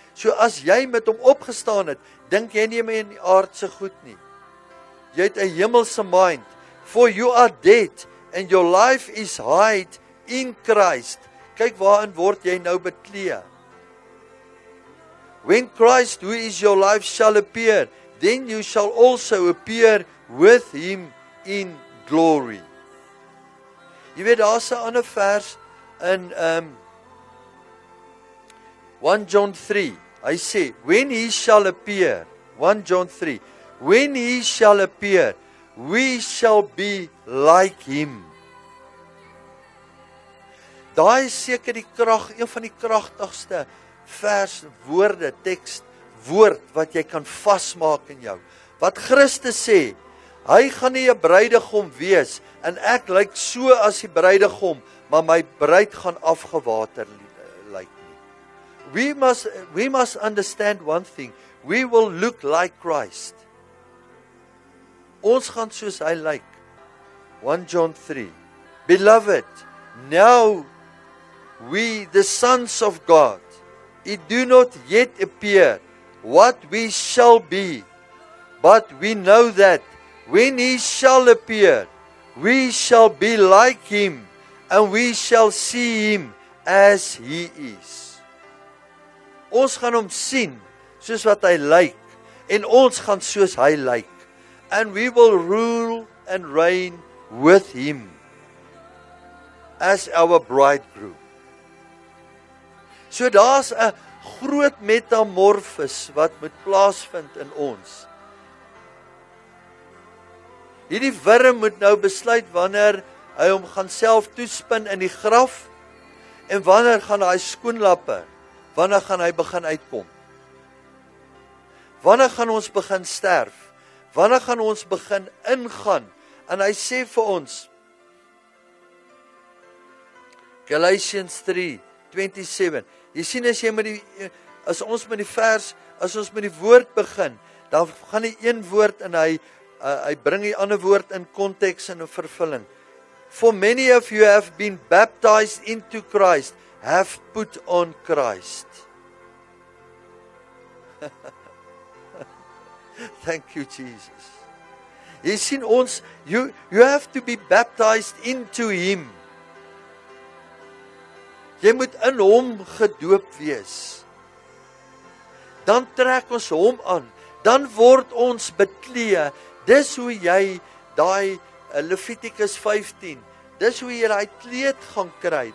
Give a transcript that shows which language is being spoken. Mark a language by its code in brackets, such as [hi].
[af] So as jy met hom opgestaan het, dink jy nie meer in die aardse goed nie. Jy het 'n hemelse mind. [en] For you are dead and your life is hid in Christ. [af] Kyk waarin word jy nou bekleed. [en] When Christ, who is your life, shall appear, then you shall also appear with him in glory. [af] Jy weet, daar's 'n ander vers in 1 John 3. Hy sê, [en] when he shall appear, 1 John 3, when he shall appear, we shall be like him. [af] Daai is seker die krag, een van die kragtigste vers, woorde, teks, woord wat jy kan vasmaak in jou. Wat Christus sê, hy gaan nie 'n bruidegom wees en ek lyk so as die bruidegom, maar my bruid gaan afgewater lyk nie. [en] We must understand one thing. We will look like Christ. [af] Ons gaan soos hy lyk. 1 John 3. [en] Beloved, now we, the sons of God, it do not yet appear what we shall be, but we know that when he shall appear, we shall be like him, and we shall see him as he is. [af] Ons gaan hom sien soos wat hy lyk, en ons gaan soos hy lyk. [en] And we will rule and reign with him as our bridegroom. [af] So daar's 'n groot metamorfose wat moet plaasvind in ons. Hierdie wurm moet nou besluit wanneer hy hom gaan self toespin in die graf, en wanneer gaan hy skoenlappe, wanneer gaan hy begin uitkom? Wanneer gaan ons begin sterf? Wanneer gaan ons begin ingaan? En hy sê vir ons, Galatians 3:27, jy sien as ons met die woord begin, dan gaan die een woord en hy bring die ander woord in konteks en in vervulling. [en] For many of you have been baptized into Christ, have put on Christ. Thank you, Jesus. [af] Jy sien ons, [en] you have to be baptized into him. [af] Jy moet in hom gedoop wees. Dan trek ons hom aan. Dan word ons bekleed. Dis hoe jy daai Levitikus 15, dis hoe jy daai kleed gaan kry.